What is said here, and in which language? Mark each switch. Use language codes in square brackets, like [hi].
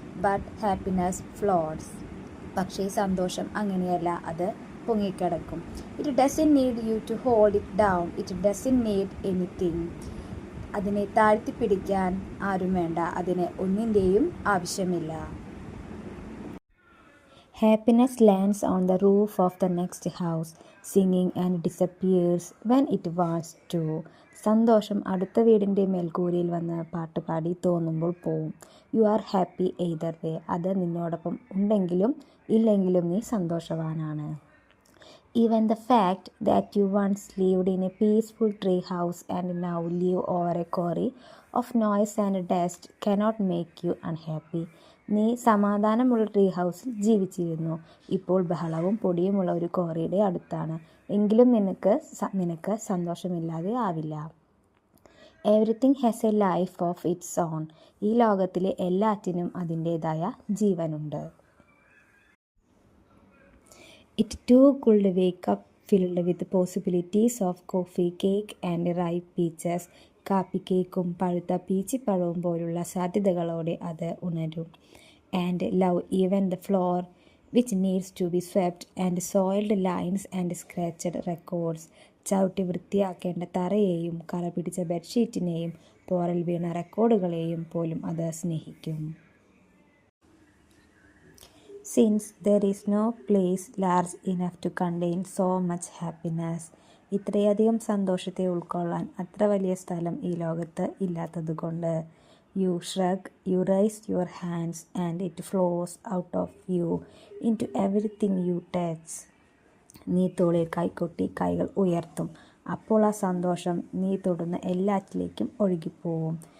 [en] But happiness floats. [ml] പക്ഷേ സന്തോഷം അങ്ങനെയല്ല, അത് പൊങ്ങിക്കിടക്കും. [en] It doesn't need you to hold it down. It doesn't need anything. [ml] അതിനെ താഴ്ത്തിപ്പിടിക്കാൻ ആരും വേണ്ട, അതിന് ഒന്നിൻ്റെയും ആവശ്യമില്ല. [en] Happiness lands on the roof of the next house, singing and disappears when it wants to. [ml] സന്തോഷം അടുത്ത വീടിൻ്റെ മേൽക്കൂരയിൽ വന്ന് പാട്ടുപാടി തോന്നുമ്പോൾ പോവും. [en] You are happy either way. [ml] അത് നിന്നോടൊപ്പം ഉണ്ടെങ്കിലും ഇല്ലെങ്കിലും നീ സന്തോഷവാനാണ്. [en] Even the fact that you once lived in a peaceful tree house and now live over a quarry of noise and dust cannot make you unhappy. [ml] നീ സമാധാനമുള്ള ട്രീ ഹൗസിൽ ജീവിച്ചിരുന്നു, ഇപ്പോൾ ബഹളവും പൊടിയുമുള്ള ഒരു ക്വാറിയുടെ അടുത്താണ്, എങ്കിലും നിനക്ക് സന്തോഷമില്ലാതെ ആവില്ല. [en] Everything has a life of its own. [ml] ഈ ലോകത്തിലെ എല്ലാറ്റിനും അതിൻ്റേതായ ജീവനുണ്ട്. [en] It too could wake up filled with possibilities of coffee, cake and ripe peaches. [ml] കാപ്പി കേക്കും പഴുത്ത പീച്ചിപ്പഴവും പോലുള്ള സാധ്യതകളോടെ അത് ഉണരും. [en] And love even the floor which needs to be swept and soiled lines and scratched records. [ml] ചവിട്ടി വൃത്തിയാക്കേണ്ട തറയെയും കറ പിടിച്ച ബെഡ്ഷീറ്റിനെയും പോറൽ വീണ റെക്കോർഡുകളെയും പോലും അത് സ്നേഹിക്കും. [en] Since there is no place large enough to contain so much happiness. [ml] ഇത്രയധികം സന്തോഷത്തെ ഉൾക്കൊള്ളാൻ അത്ര വലിയ സ്ഥലം ഈ ലോകത്ത് ഇല്ലാത്തതുകൊണ്ട്. [en] You shrug, you raise your hands and it flows out of you into everything you touch. [ml] നീ തോളിൽ കൈകൊട്ടി കൈകൾ ഉയർത്തും, അപ്പോൾ ആ സന്തോഷം നീ തൊടുന്ന എല്ലാറ്റിലേക്കും ഒഴുകിപ്പോവും.